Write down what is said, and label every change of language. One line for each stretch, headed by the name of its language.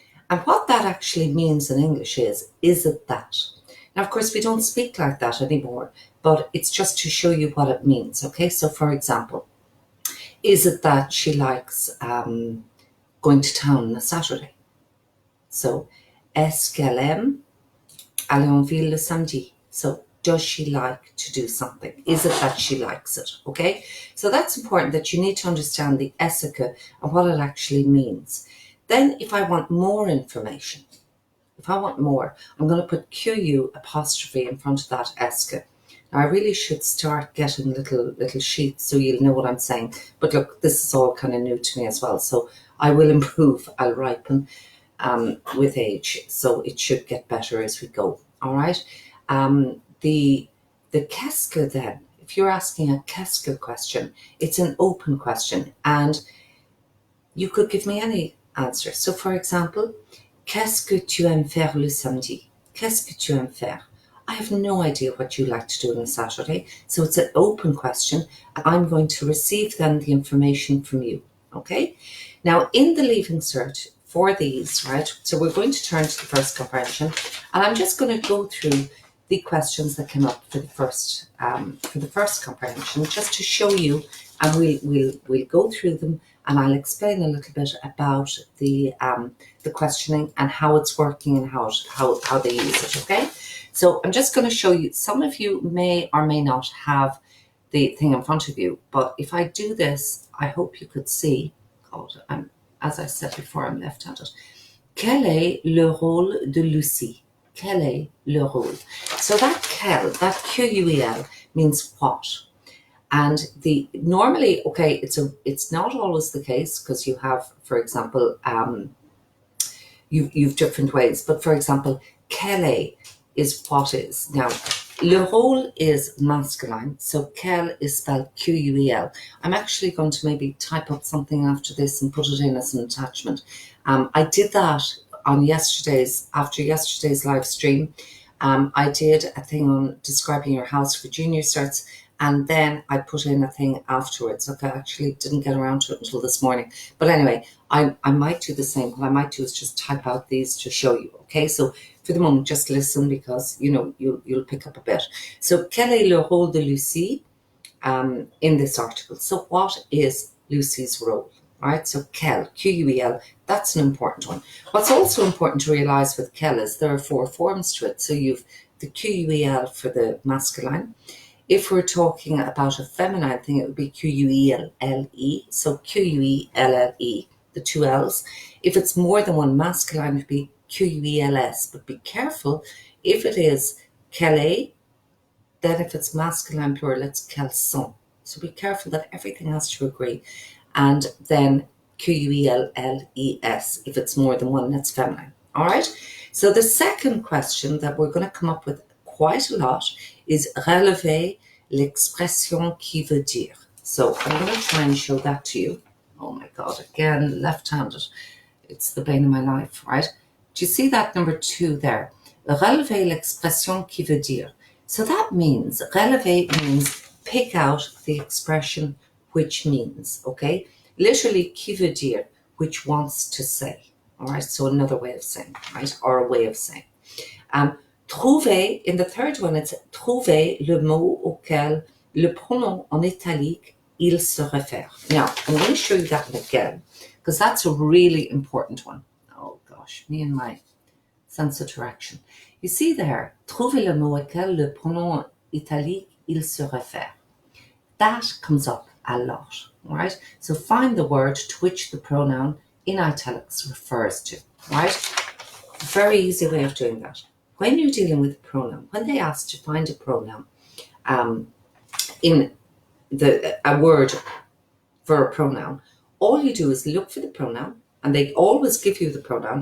English: And what that actually means in English is it that? Now, of course, we don't speak like that anymore, but it's just to show you what it means, okay? So, for example, is it that she likes going to town on a Saturday?
French: So, est-ce qu'elle aime aller en ville le samedi?
English: So, does she like to do something? Is it that she likes it? Okay, so that's important, that you need to understand the est-ce que and what it actually means. Then if I want more information, I'm going to put QU apostrophe in front of that est-ce que. Now I really should start getting little sheets so you'll know what I'm saying. But look, this is all kind of new to me as well. So I will improve, I'll ripen with age. So it should get better as we go. All right. The
French: qu'est-ce que
English: then, if you're asking a qu'est-ce que question, it's an open question and you could give me any answer. So for example,
French: qu'est-ce que tu aimes faire le samedi? Qu'est-ce que tu aimes faire?
English: I have no idea what you like to do on a Saturday. So it's an open question. I'm going to receive then the information from you. Okay. Now in the leaving cert for these, right? So we're going to turn to the first comprehension and I'm just going to go through the questions that came up for the first comprehension, just to show you, and we'll go through them, and I'll explain a little bit about the questioning and how it's working and how they use it. Okay, so I'm just going to show you. Some of you may or may not have the thing in front of you, but if I do this, I hope you could see. God, as I said before, I'm left-handed.
French: Quel est le rôle de Lucie? Quel est le rôle?
English: So that quel, that QUEL means what? And normally, okay, it's not always the case because you have, for example, you've different ways. But for example, quel is what is. Now, le rôle is masculine, so quel is spelled QUEL. I'm actually going to maybe type up something after this and put it in as an attachment. I did that on after yesterday's live stream. I did a thing on describing your house for junior certs, and then I put in a thing afterwards. Okay, I actually didn't get around to it until this morning. But anyway, I might do the same. What I might do is just type out these to show you. Okay, so for the moment, just listen because, you'll pick up a bit.
French: So, quel est le rôle de Lucie
English: in this article? So, what is Lucie's role? Right? So, quel, Q-U-E-L, that's an important one. What's also important to realize with quel is there are 4 forms to it. So, you've the Q-U-E-L for the masculine. If we're talking about a feminine thing, it would be Q-U-E-L-L-E. So Q-U-E-L-L-E, the 2 L's. If it's more than one masculine, it would be Q-U-E-L-S. But be careful, if it is quelle, then if it's masculine plural, it's
French: quels sont.
English: So be careful that everything has to agree. And then Q-U-E-L-L-E-S, if it's more than one, that's feminine. All right? So the second question that we're going to come up with quite a lot is
French: relever l'expression qui veut dire.
English: So I'm going to try and show that to you. Oh my God, again, left-handed. It's the bane of my life, right? Do you see that number 2 there?
French: Relever l'expression qui veut dire.
English: So that means, relever means pick out the expression which means, okay? Literally,
French: qui veut dire,
English: which wants to say. All right, so another way of saying, right, or a way of saying.
French: Trouver,
English: in the third one, it's
French: trouver le mot auquel le pronom en italique il se réfère.
English: Now, I'm going to show you that again, because that's a really important one. Oh gosh, me and my sense of direction. You see there,
French: trouver le mot auquel le pronom italique il se réfère.
English: That comes up a lot, right? So find the word to which the pronoun in italics refers to, right? Very easy way of doing that. When you're dealing with a pronoun, when they ask to find a pronoun in a word for a pronoun, all you do is look for the pronoun, and they always give you the pronoun.